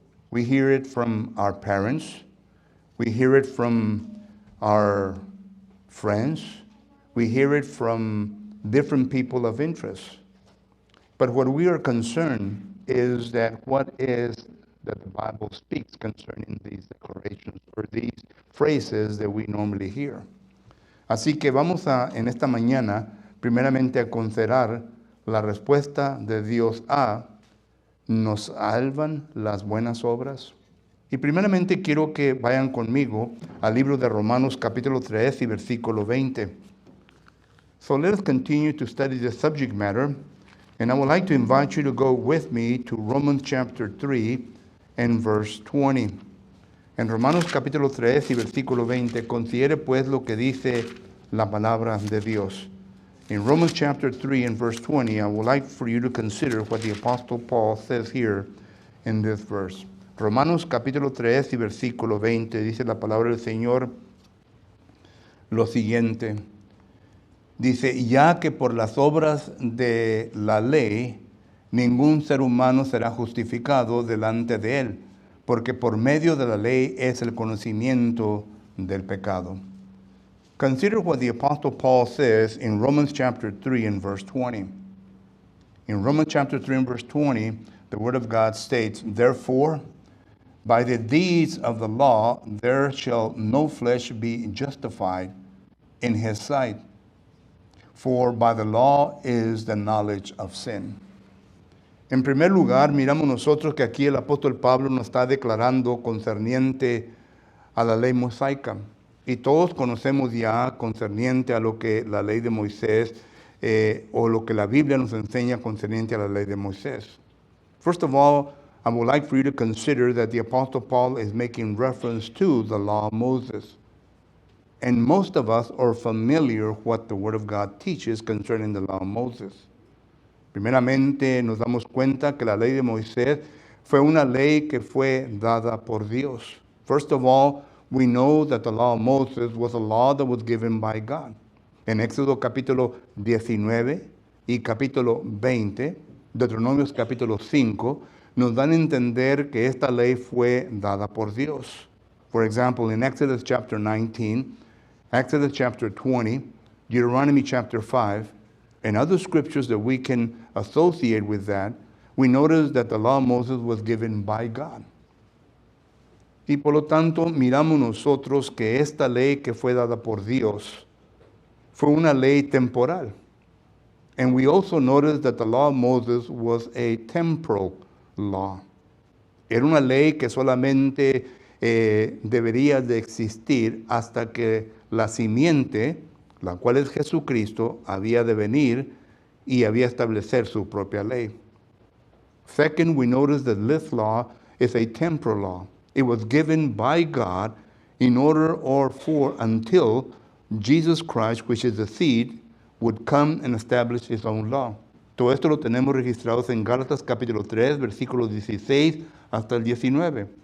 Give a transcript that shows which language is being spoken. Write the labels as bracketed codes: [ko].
[en] We hear it from our parents. We hear it from our friends. We hear it from different people of interest. But what we are concerned is that what is that the Bible speaks concerning these declarations or these phrases that we normally hear. [es] Así que vamos en esta mañana, primeramente a considerar la respuesta de Dios a, ¿nos salvan las buenas obras? Y primeramente quiero que vayan conmigo al libro de Romanos capítulo 3 y versículo 20. [en] So let us continue to study the subject matter, and I would like to invite you to go with me to Romans chapter 3 and verse 20. [es] En Romanos capítulo 3 y versículo 20, considere pues lo que dice la palabra de Dios. [en] In Romans chapter 3 and verse 20, I would like for you to consider what the Apostle Paul says here in this verse. [es] Romanos capítulo 3 y versículo 20, dice la palabra del Señor lo siguiente. Dice, ya que por las obras de la ley, ningún ser humano será justificado delante de él, porque por medio de la ley es el conocimiento del pecado. [en] Consider what the Apostle Paul says in Romans chapter 3 and verse 20. In Romans chapter 3 and verse 20, the Word of God states, therefore, by the deeds of the law, there shall no flesh be justified in his sight. For by the law is the knowledge of sin. [es] En primer lugar, miramos nosotros que aquí el apóstol Pablo nos está declarando concerniente a la ley mosaica. Y todos conocemos ya concerniente a lo que la ley de Moisés o lo que la Biblia nos enseña concerniente a la ley de Moisés. [en] First of all, I would like for you to consider that the apostle Paul is making reference to the law of Moses. And most of us are familiar with what the Word of God teaches concerning the law of Moses. [es] Primeramente, nos damos cuenta que la ley de Moisés fue una ley que fue dada por Dios. [en] First of all, we know that the law of Moses was a law that was given by God. [es] En Éxodo capítulo 19 y capítulo 20, Deuteronomios capítulo 5, nos dan a entender que esta ley fue dada por Dios. [en] For example, in Exodus chapter 19, Exodus chapter 20, Deuteronomy chapter 5, and other scriptures that we can associate with that, we notice that the law of Moses was given by God. [es] Y por lo tanto, miramos nosotros que esta ley que fue dada por Dios fue una ley temporal. [en] And we also notice that the law of Moses was a temporal law. [es] Era una ley que solamente debería de existir hasta que la simiente, la cual es Jesucristo, había de venir y había establecer su propia ley. [en] Second, we notice that this law is a temporal law. It was given by God in order or for until Jesus Christ, which is the seed, would come and establish his own law. [es] Todo esto lo tenemos registrados en Gálatas capítulo 3, versículos 16 hasta el 19.